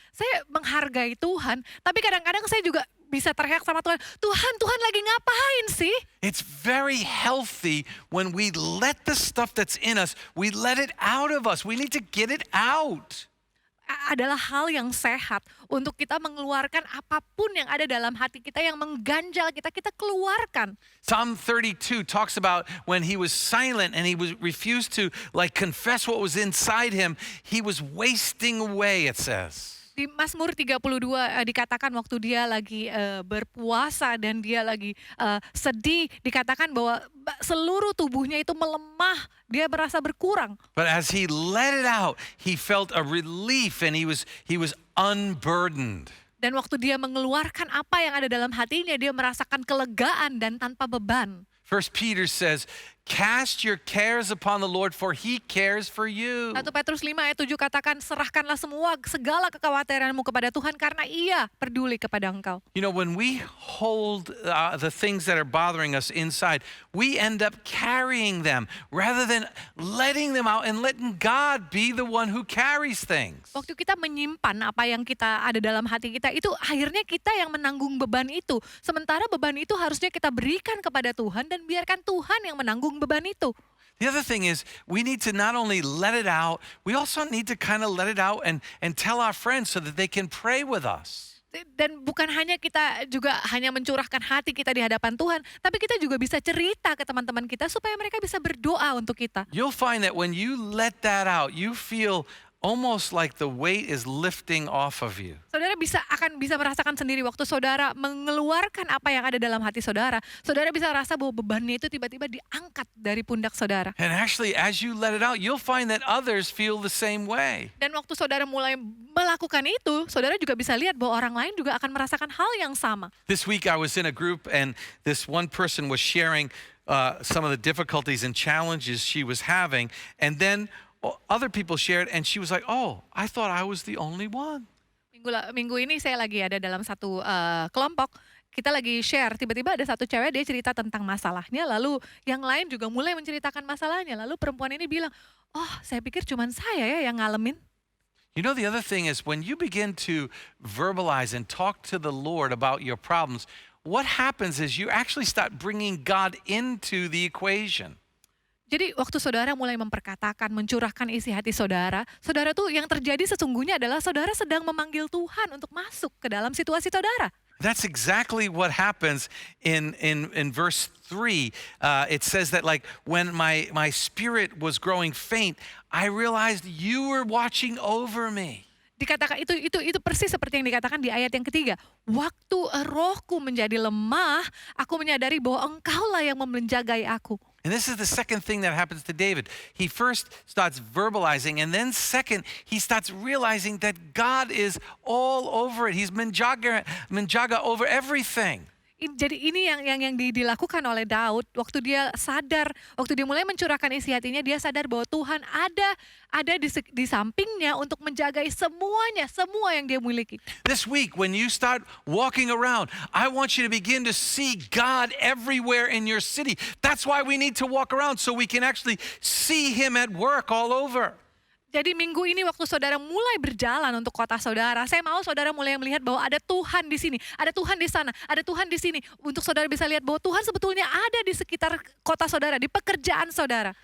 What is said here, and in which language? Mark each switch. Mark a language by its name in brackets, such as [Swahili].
[Indonesian] Saya menghargai Tuhan, tapi kadang-kadang saya juga bisa teriak sama Tuhan, Tuhan lagi ngapain sih? [English] It's very healthy when we let the stuff that's in us, we let it out of us. We need to get it out. [Indonesian] Adalah hal yang sehat untuk kita mengeluarkan apapun yang ada dalam hati kita yang mengganjal kita keluarkan. [English] Psalm 32 talks about when he was silent and he refused to confess what was inside him, he was wasting away, it says. [Indonesian] Di Mazmur 32 dikatakan waktu dia lagi berpuasa dan dia lagi sedih, dikatakan bahwa seluruh tubuhnya itu melemah, dia merasa berkurang. [English] But as he let it out, he felt a relief and he was unburdened. [Indonesian] Dan waktu dia mengeluarkan apa yang ada dalam hatinya, dia merasakan kelegaan dan tanpa beban. [English] 1 Peter says, cast your cares upon the Lord for he cares for you. [Indonesian] 1 Petrus 5 ayat 7 katakan, serahkanlah segala kekhawatiranmu kepada Tuhan karena ia peduli kepada engkau. [English] You know, when we hold the things that are bothering us inside, we end up carrying them rather than letting them out and letting God be the one who carries things. [Indonesian] Waktu kita menyimpan apa yang kita ada dalam hati kita, itu akhirnya kita yang menanggung beban itu. Sementara beban itu harusnya kita berikan kepada Tuhan dan biarkan Tuhan yang menanggung beban itu. [English] The other thing is we need to not only let it out, we also need to kind of let it out and tell our friends so that they can pray with us. [Indonesian] Dan bukan hanya kita juga hanya mencurahkan hati kita di hadapan Tuhan, tapi kita juga bisa cerita ke teman-teman kita supaya mereka bisa berdoa untuk kita. [English] You'll find that when you let that out, you feel almost like the weight is lifting off of you. [Indonesian] Saudara akan bisa merasakan sendiri waktu saudara mengeluarkan apa yang ada dalam hati saudara. Saudara bisa rasa bahwa bebannya itu tiba-tiba diangkat dari pundak saudara. [English] And actually, as you let it out, you'll find that others feel the same way. [Indonesian] Dan waktu saudara mulai melakukan itu, saudara juga bisa lihat bahwa orang lain juga akan merasakan hal yang sama. [English] This week I was in a group and this one person was sharing some of the difficulties and challenges she was having, and then other people shared and she was like, oh, I thought I was the only one. [Indonesian] Minggu ini saya lagi ada dalam satu kelompok, kita lagi share, tiba-tiba ada satu cewek dia cerita tentang masalahnya, lalu yang lain juga mulai menceritakan masalahnya, lalu perempuan ini bilang, oh saya pikir cuman saya ya yang ngalamin. [English] You know, the other thing is when you begin to verbalize and talk to the Lord about your problems, what happens is you actually start bringing God into the equation. [Indonesian] Jadi waktu saudara mulai memperkatakan, mencurahkan isi hati saudara tuh yang terjadi sesungguhnya adalah saudara sedang memanggil Tuhan untuk masuk ke dalam situasi saudara. [English] That's exactly what happens in verse 3. It says that when my spirit was growing faint, I realized you were watching over me. [Indonesian] Dikatakan itu persis seperti yang dikatakan di ayat yang ketiga. Waktu rohku menjadi lemah, aku menyadari bahwa engkaulah yang menjagai aku. [English] And this is the second thing that happens to David. He first starts verbalizing, and then second, he starts realizing that God is all over it. He's [Indonesian] menjaga [English] over everything. [Indonesian] Jadi ini yang dilakukan oleh Daud waktu dia sadar, waktu dia mulai mencurahkan isi hatinya, dia sadar bahwa Tuhan ada di sampingnya untuk menjagai semuanya, semua yang dia miliki. [English] This week, when you start walking around, I want you to begin to see God everywhere in your city. That's why we need to walk around, so we can actually see Him at work all over. [Indonesian] Jadi minggu ini waktu saudara mulai berjalan untuk kota saudara, saya mau saudara mulai melihat bahwa ada Tuhan di sini, ada Tuhan di sana, ada Tuhan di sini. Untuk saudara bisa lihat bahwa Tuhan sebetulnya ada di sekitar kota saudara, di pekerjaan saudara.